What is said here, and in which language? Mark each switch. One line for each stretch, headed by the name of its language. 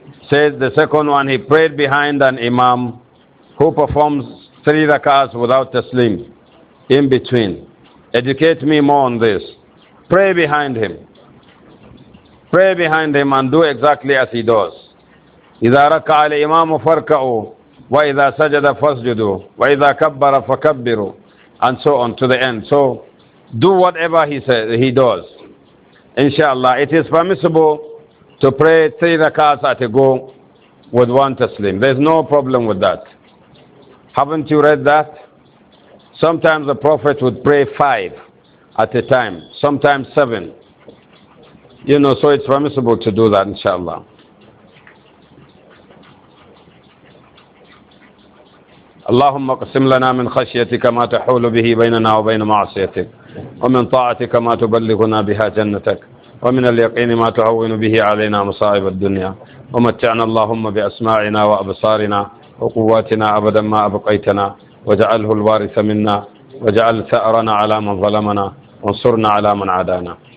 English: Says the second one, he prayed behind an imam who performs 3 rak'ahs without taslim in between. Educate me more on this. Pray behind him. Pray behind him and do exactly as he does.
Arabic: إذا ركع الإمام فاركعوا وإذا سجد فاسجدوا وإذا كبر فكبروا,
English: and so on to the end. So do whatever he says, he does. Inshallah, it is permissible to pray 3 rakats at a go with 1 taslim. There's no problem with that. Haven't you read that? Sometimes the Prophet would pray 5 at a time, sometimes 7. You know, so it's permissible to do that, inshallah.
Arabic: اللهم اقسم لنا من خشيتك ما تحول به بيننا وبين معصيتك ومن طاعتك ما تبلغنا بها جنتك ومن اليقين ما تعون به علينا مصائب الدنيا ومتعنا اللهم بأسماعنا وأبصارنا وقواتنا أبدا ما أبقيتنا واجعله الوارث منا واجعل ثأرنا على من ظلمنا وانصرنا على من عادانا